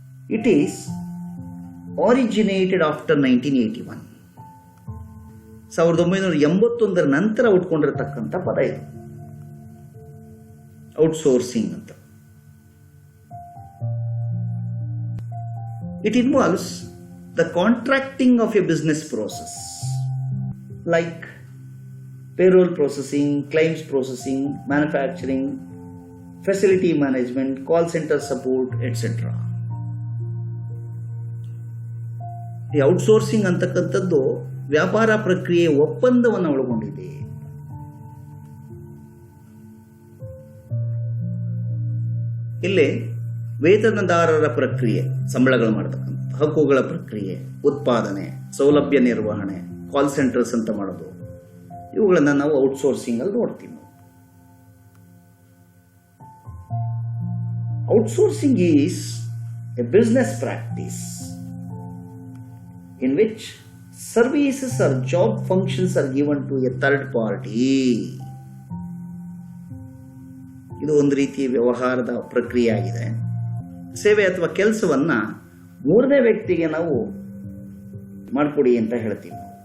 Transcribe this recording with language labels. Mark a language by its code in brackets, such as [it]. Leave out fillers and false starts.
[en] It is originated after 1981. [kn] 1981 ನಂತರ ಹುಟ್ಕೊಂಡಿರತಕ್ಕಂಥ ಪದ ಇದು ಔಟ್ಸೋರ್ಸಿಂಗ್ ಅಂತ. [en] It involves the contracting of a business process like payroll processing, claims processing, manufacturing, facility management, call center support, etc. [kn] ಈ outsourcing ಅಂತಕ್ಕಂಥದ್ದು ವ್ಯಾಪಾರ ಪ್ರಕ್ರಿಯೆ ಒಪ್ಪಂದವನ್ನು ಒಳಗೊಂಡಿದೆ. ಇಲ್ಲಿ ವೇತನದಾರರ ಪ್ರಕ್ರಿಯೆ, ಸಂಬಳಗಳು ಮಾಡತಕ್ಕಂಥ ಹಕ್ಕುಗಳ ಪ್ರಕ್ರಿಯೆ, ಉತ್ಪಾದನೆ, ಸೌಲಭ್ಯ ನಿರ್ವಹಣೆ, ಕಾಲ್ ಸೆಂಟರ್ಸ್ ಅಂತ ಮಾಡೋದು, ಇವುಗಳನ್ನು ನಾವು ಔಟ್ಸೋರ್ಸಿಂಗ್ ಅಲ್ಲಿ ನೋಡ್ತೀವಿ. [en] Outsourcing is a business practice in which services or job functions are given to a third party. [kn] ಇದು ಒಂದು ರೀತಿಯ ವ್ಯವಹಾರದ ಪ್ರಕ್ರಿಯೆ ಆಗಿದೆ. ಸೇವೆ ಅಥವಾ ಕೆಲಸವನ್ನ ಮೂರನೇ ವ್ಯಕ್ತಿಗೆ ನಾವು ಮಾಡಿಕೊಡಿ ಅಂತ ಹೇಳ್ತೀವಿ.